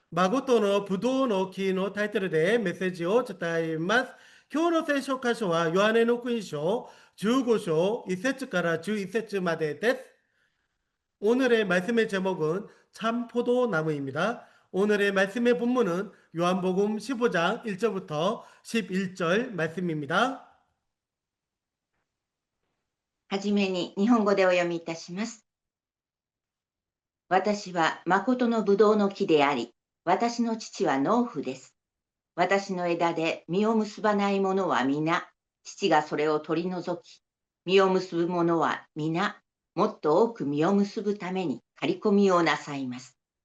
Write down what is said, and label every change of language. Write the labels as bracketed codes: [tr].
[ja] 誠のブドウの木のタイトルでメッセージを伝えます。今日の聖書箇所はヨハネの福音書15章1節から11節までです。 [ko] 오늘의 말씀의 제목은 참 포도나무입니다. 오늘의 말씀의 본문은 요한복음 15장 1절부터 11절 말씀입니다. [ja] はじめに日本語でお読みいたします。私は誠のブドウの木であり、私の父は農夫です。私の枝で実を結ばないものは皆、父がそれを取り除き、実を結ぶものは皆、もっと多く実を結ぶために刈り込みをなさいます。